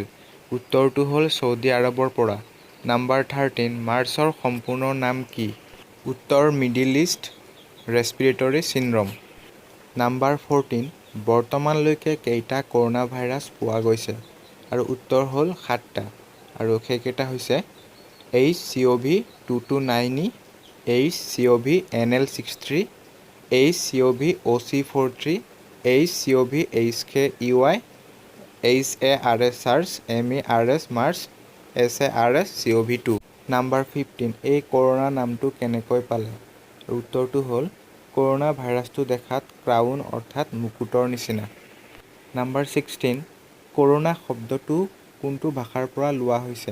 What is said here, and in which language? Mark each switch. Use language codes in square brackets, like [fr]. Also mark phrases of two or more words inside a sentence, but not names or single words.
[as] উত্তৰটো হ'ল ছৌদি আৰৱৰ পৰা। নাম্বাৰ 13, মাৰ্ছৰ সম্পূৰ্ণ নাম কি? [en] উত্তৰ Middle East Respiratory Syndrome. [as] নাম্বাৰ 14, বৰ্তমানলৈকে কেইটা [en] corona virus [as] পোৱা গৈছে? আৰু উত্তৰ হ'ল 7টা। আৰু সেইকেইটা হৈছে HCOV-229E, HCOV-NL63, HCOV-OC43, HCOV-HKEY, HARS, MERS মাৰ্ছ, SARS-CoV-2। নাম্বাৰ 15, এই কৰোনা নামটো কেনেকৈ পালে? উত্তৰটো হ'ল কৰোনা ভাইৰাছটো দেখাত ক্ৰাউন অৰ্থাৎ মুকুটৰ নিচিনা। নাম্বাৰ 16, কৰোনা শব্দটো কোনটো ভাষাৰ পৰা লোৱা হৈছে?